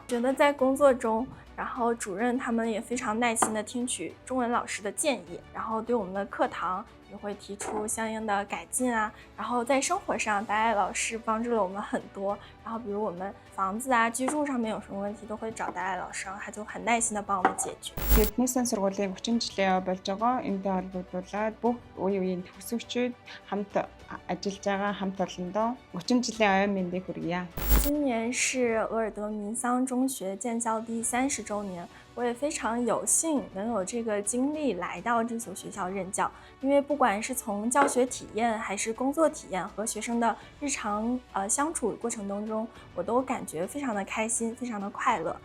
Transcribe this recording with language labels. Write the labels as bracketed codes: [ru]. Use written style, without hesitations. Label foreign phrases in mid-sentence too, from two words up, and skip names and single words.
[zh] 觉得在工作中，然后主任他们也非常耐心的听取中文老师的建议，然后对我们的课堂也会提出相应的改进啊。然后在生活上，达爱老师帮助了我们很多。然后比如我们房子啊、居住上面有什么问题，都会找达爱老师，他就很耐心的帮我们解决。 [mn] Эрдэнэ сайн сургуулийн 30 жилийн болж байгаа. Энэтэй холбогдуулаад бүх үе үеийн төгсөгчид хамт ажиллаж байгаа хамт олондоо 30 жилийн оюун мэндийг хүргье. [zh] 今年是额尔德民桑中学建校第30周年，我也非常有幸能有这个经历来到这所学校任教，因为不管是从教学体验还是工作体验和学生的日常相处过程当中，我都感觉非常的开心，非常的快乐。